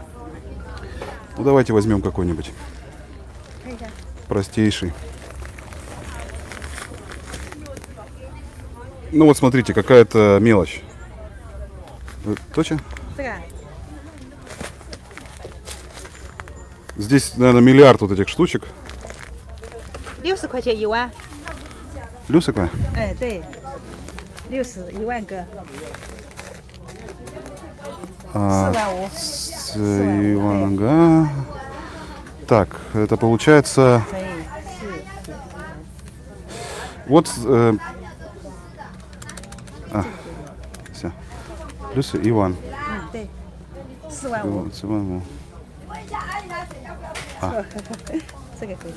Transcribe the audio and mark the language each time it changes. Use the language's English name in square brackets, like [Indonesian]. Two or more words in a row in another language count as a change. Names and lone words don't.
[Russian] Ну давайте возьмем какой-нибудь простейший. Ну вот смотрите, какая-то мелочь. Точно? Здесь, наверное, миллиард вот этих штучек. [Chinese] 60 块钱1万。 60块? 哎，对，60 1万个，4万5。 [Russian] Иванга. Так, это получается... [Chinese] 乘以4。 [Russian] Вот... все. Плюс Иван. [Chinese] 对，4万5。 这个可以。